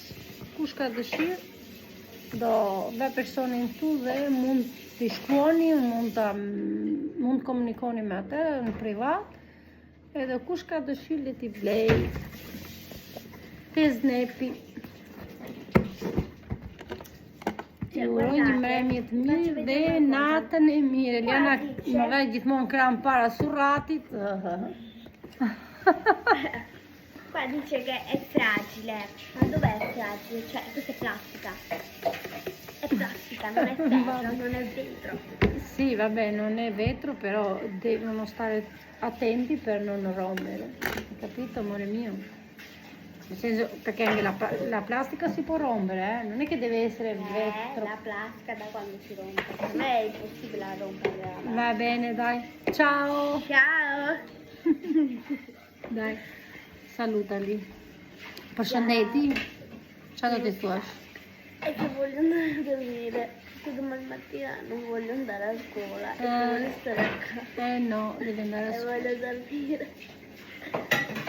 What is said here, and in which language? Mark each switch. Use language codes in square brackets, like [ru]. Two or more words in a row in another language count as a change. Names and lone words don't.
[sq] Kush ka dëshirë, do ve personin tu dhe mund t'i shkruani, mund komunikoni me atë në privat, edhe kush ka dëshirë, le t'i blej. Te znepi. Ju uroj një mbrëmje të mirë dhe natën e mirë. Eliana më vë gjithmonë kram para surratit. [it] Qua dice che è fragile. Ma dov'è fragile? Cioè, questa è plastica. È plastica, non è ferro, non è vetro. Sì, vabbè, non è vetro, però devono stare attenti per non rompere. Hai capito, amore mio? Nel senso, perché anche la plastica si può rompere, non è che deve essere vetro. La plastica da quando si rompe. Per me è impossibile rompere. Va bene, dai. Ciao. Ciao. Dai, salutali. [sq] Përshëndeti. Ciao do të thuash? [it] E che voglio andare a dormire. Che domani mattina non voglio andare a scuola. E voglio stare a casa. No, devi andare a E voglio dormire.